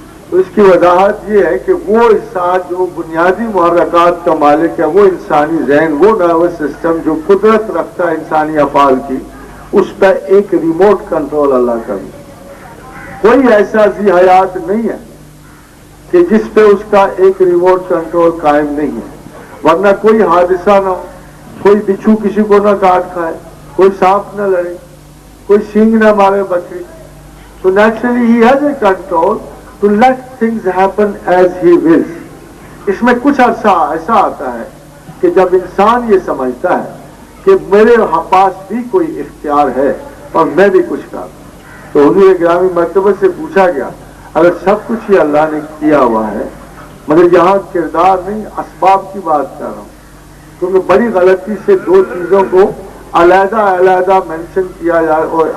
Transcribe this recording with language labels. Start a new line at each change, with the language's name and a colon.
Urdu: تو اس کی وضاحت یہ ہے کہ وہ حصہ جو بنیادی محرکات کا مالک ہے، وہ انسانی ذہن، وہ نروس سسٹم جو قدرت رکھتا ہے انسانی افعال کی، اس پہ ایک ریموٹ کنٹرول اللہ کا بھی. کوئی ایسا ذی حیات نہیں ہے کہ جس پہ اس کا ایک ریموٹ کنٹرول قائم نہیں ہے، ورنہ کوئی حادثہ نہ ہو، کوئی بچھو کسی کو نہ کاٹ کھائے، کوئی سانپ نہ لڑے، کوئی سینگ نہ مارے بکری.
English: So naturally he has a control to let things happen as he wills.
Urdu: اس میں کچھ عرصہ ایسا آتا ہے کہ جب انسان یہ سمجھتا ہے کہ میرے پاس بھی کوئی اختیار ہے اور میں بھی کچھ کروں. تو حضور گرامی مرتبہ سے پوچھا گیا اگر سب کچھ ہی اللہ نے کیا ہوا ہے، مگر یہاں کردار نہیں اسباب کی بات کر رہا ہوں، کیونکہ بڑی غلطی سے 2 چیزوں کو علیحدہ مینشن کیا جائے اور